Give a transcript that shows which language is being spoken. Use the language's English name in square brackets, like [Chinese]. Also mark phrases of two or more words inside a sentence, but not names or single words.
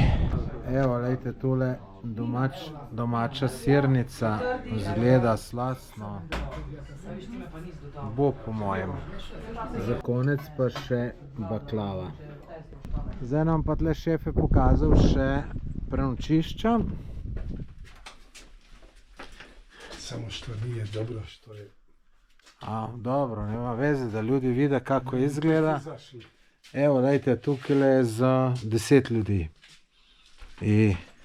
[Slovenian] Evo, gledajte, tole domača sirnica, izgleda slastno. Bo po mojem. Za konec pa še baklava. Zdaj nam pa tle šef je pokazal še prenočišča. [Bosnian] Samo što nije dobro, što je... Dobro, nema veze, da ljudi vide kako izgleda. [Slovenian] Evo, dajte, tukaj je za 10 ljudi.